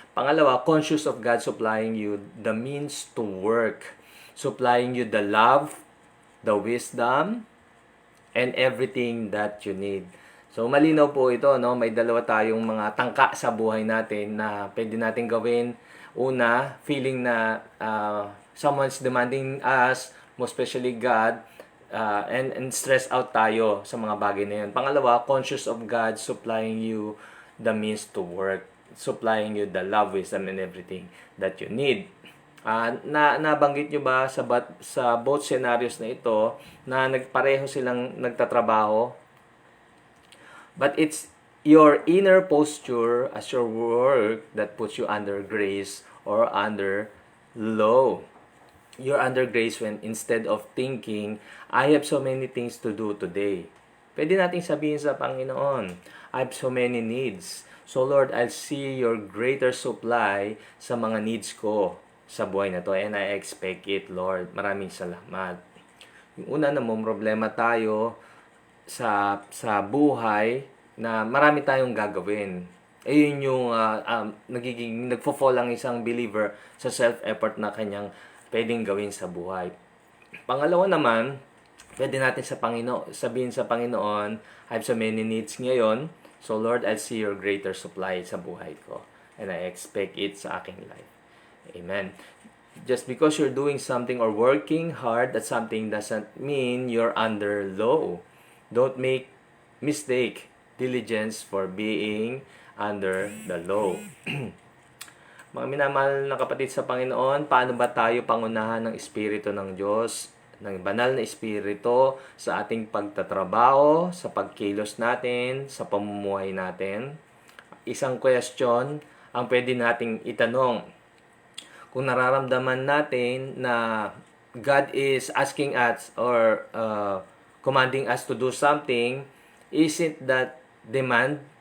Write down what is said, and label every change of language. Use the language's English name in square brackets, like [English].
[English] Pangalawa, conscious of God supplying you the means to work, supplying you the love, the wisdom, and everything that you need. [Filipino] So, malinaw po ito, no? May dalawa tayong mga tangka sa buhay natin na pwede natin gawin. [English] Una, feeling na someone's demanding us, most especially God, and stress out [Filipino] tayo sa mga bagay na yun. [English] Pangalawa, conscious of God supplying you the means to work, supplying you the love, wisdom, and everything that you need. [Filipino] Nabanggit nyo ba sa both scenarios na ito na pareho silang nagtatrabaho? [English] But it's your inner posture as your work that puts you under grace or under law. You're under grace when instead of thinking, I have so many things to do today. [Filipino] Pwede nating sabihin sa Panginoon, [English] I have so many needs. So Lord, I'll see your greater supply sa mga needs ko [Filipino] sa buhay na to. [English] And I expect it, Lord. [Filipino] Maraming salamat. Yung una namang problema tayo sa buhay na marami tayong gagawin. Ayun yung nagfo-fall ang isang believer sa self-effort na kanyang pwedeng gawin sa buhay. Pangalawa naman, pwede natin sabihin sa Panginoon, [English] I have so many needs ngayon, so Lord, I'll see your greater supply [Filipino] sa buhay ko. [English] And I expect it sa aking life. Amen. Just because you're doing something or working hard at something doesn't mean you're under law. Don't make mistake diligence for being under the law. [Filipino] Mga minamahal na kapatid sa Panginoon, paano ba tayo pangunahan ng Espiritu ng Diyos, ng banal na Espiritu sa ating pagtatrabaho, sa pagkilos natin, sa pamumuhay natin? Isang question ang pwede nating itanong. Kung nararamdaman natin na [English] God is asking us or commanding us to do something, isn't that demand?